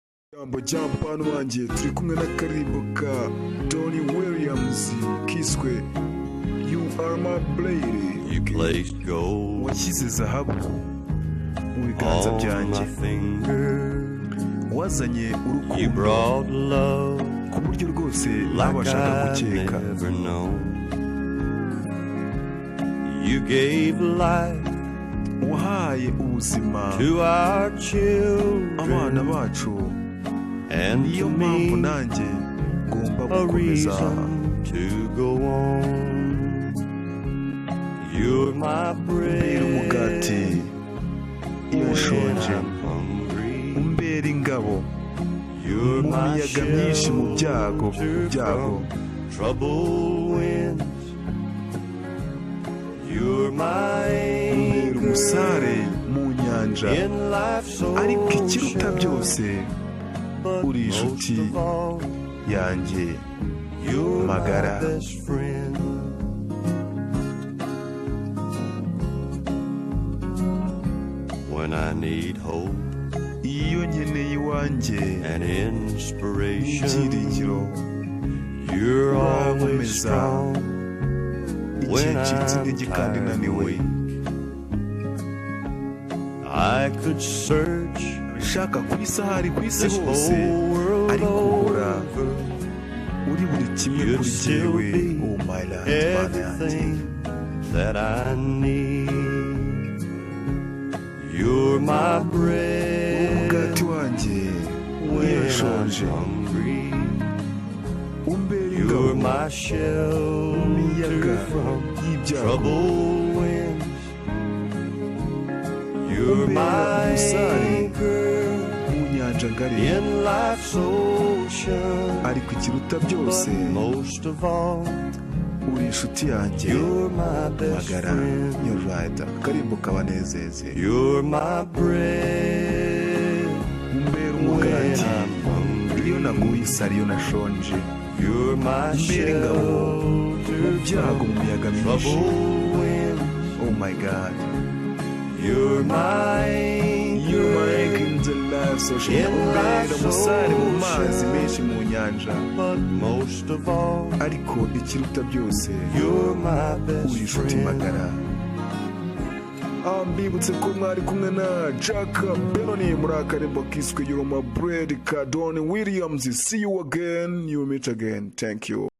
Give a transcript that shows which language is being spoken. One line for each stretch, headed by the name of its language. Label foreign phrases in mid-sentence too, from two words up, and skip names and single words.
Kinyarwanda: Jambo hano wanjye turi kumwe n'akaririmbo ka Donny Williams kiswe You Are My Blade.
English: You placed gold
Kinyarwanda: washyize zahabu mu biganza
English: on
Kinyarwanda: byanjye,
English: my finger.
Kinyarwanda: wazanye
English: You
Kinyarwanda: urukundo
English: brought love
Kinyarwanda: ku buryo rwose
English: like
Kinyarwanda: ntabashaga
English: I'd
Kinyarwanda: gukeka.
English: never known. You gave life
Kinyarwanda: Wahaye ubuzima
English: to our children,
Kinyarwanda: abana bacu,
English: and
Kinyarwanda: niyo
English: to
Kinyarwanda: mpamvu
English: me
Kinyarwanda: nanjye ngomba
English: a
Kinyarwanda: gukomeza.
English: reason to go on. You're my bread
Kinyarwanda: Umbera umugati iyo
English: when
Kinyarwanda: nshonje,
English: I'm hungry.
Kinyarwanda: umbera ingabo
English: You're
Kinyarwanda: mu
English: my
Kinyarwanda: miyaga myinshi, mu byago
English: shelter from troubled winds. You're my
Kinyarwanda: umbera
English: anchor
Kinyarwanda: umusare mu nyanja,
English: in life's
Kinyarwanda: ariko ikiruta
English: ocean.
Kinyarwanda: byose
English: But
Kinyarwanda: uri
English: most
Kinyarwanda: inshuti
English: of all,
Kinyarwanda: yanjye
English: you're my
Kinyarwanda: magara.
English: best friend. When I need hope
Kinyarwanda: iyo nkeneye iwanjye
English: and inspiration,
Kinyarwanda: n'ibyiringiro,
English: you're always
Kinyarwanda: urankomeza
English: strong
Kinyarwanda: igihe
English: when
Kinyarwanda: ncitse
English: I'm
Kinyarwanda: intege kandi
English: tired and
Kinyarwanda: naniwe.
English: weak. I could search
Kinyarwanda: Shaka ku isahari ku isi
English: this
Kinyarwanda: hose,
English: whole world
Kinyarwanda: ariko uhora
English: over.
Kinyarwanda: uri buri kimwe
English: You'd
Kinyarwanda: kuri
English: still
Kinyarwanda: jyewe.
English: be Oh my Lord,
Kinyarwanda: Mana yanjye,
English: everything that I need. You're my bread
Kinyarwanda: umugati wanjye iyo
English: when I'm
Kinyarwanda: nshonje,
English: hungry.
Kinyarwanda: umbera
English: You're
Kinyarwanda: ingabo
English: my
Kinyarwanda: mu miyaga
English: shelter from
Kinyarwanda: y'ibyago,
English: troubled winds. You're
Kinyarwanda: umbera
English: my
Kinyarwanda: umusare
English: anchor
Kinyarwanda: mu nyanja ngari,
English: in life's ocean.
Kinyarwanda: ariko ikiruta
English: But
Kinyarwanda: byose
English: most of all,
Kinyarwanda: uri inshuti yanjye
English: you're my best
Kinyarwanda: magara.
English: friend. You're right,
Kinyarwanda: akarimbo kabanezeze.
English: You're my bread
Kinyarwanda: Umbera
English: when
Kinyarwanda: umugati
English: I'm hungry.
Kinyarwanda: iyo naguye isari, iyo nashonje,
English: You're my
Kinyarwanda: umbera ingabo mu
English: shelter
Kinyarwanda: byago, mu
English: from
Kinyarwanda: miyaga myinshi.
English: troubled winds. Oh my God, You're my you anchor make in the life ocean. in
Kinyarwanda: Umbera
English: life's
Kinyarwanda: umusare mu mazi
English: ocean.
Kinyarwanda: menshi, mu nyanja,
English: But most of all,
Kinyarwanda: ariko ikiruta byose
English: you're my
Kinyarwanda: uri
English: best
Kinyarwanda: inshuti
English: friend.
Kinyarwanda: magara. Mbibutse ko mwari kumwe na Jack Benoni muri akarimbo kiswe You're My Bread ka Donny Williams.
English: See you again, you meet again. Thank you.